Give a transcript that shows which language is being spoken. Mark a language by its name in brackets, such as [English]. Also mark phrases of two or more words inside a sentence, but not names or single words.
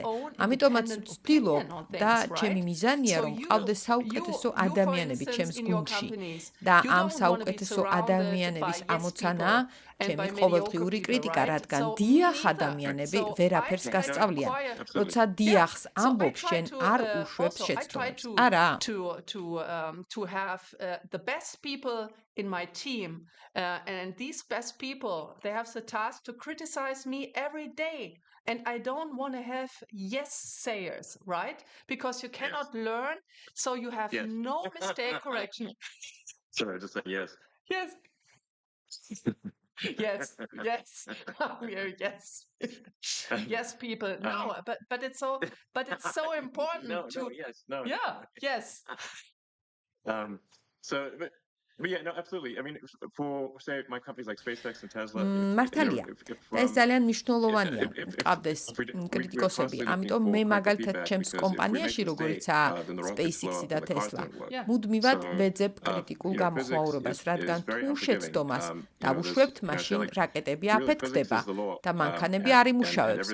[Georgian] ამიტომაც ვცდილობ და ჩემი მიზანია, რომ ყავდეს საუკეთესო ადამიანები ჩემს გუნდში და ამ საუკეთესო ადამიანების ამოცანაა ჩემი ყოველდღიური კრიტიკა, რადგან დიახ ადამიანები ვერაფერს გასწავლიან. როცა დიახს ამბობს, შენ არ უშვებს შეცდომებს. არა. [English] To have the best people in my team and these best people, they have the task to criticize me every day. And I don't want to have yes sayers, right? Because you cannot learn, so you have no mistake correction. Sorry, I just said yes. Yes. Yes, yes, yes, yes, people. No, but it's so important to. No, yes, no. Yeah, yes. But yeah, no, absolutely. I mean, for say my companies like SpaceX and Tesla. [Georgian] მართალია. და ეს ძალიან მნიშვნელოვანია. ყავდეს კრიტიკოსები. ამიტომ მე მაგალითად ჩემს კომპანიაში, როგორიცაა SpaceX-ი და Tesla, მუდმივად ვეძებ კრიტიკულ გამოხმაურებას, რადგან თუ შეცდომას დავუშვებთ, მაშინ რაკეტები აფეთქდება და მანქანები არ იმუშავებს.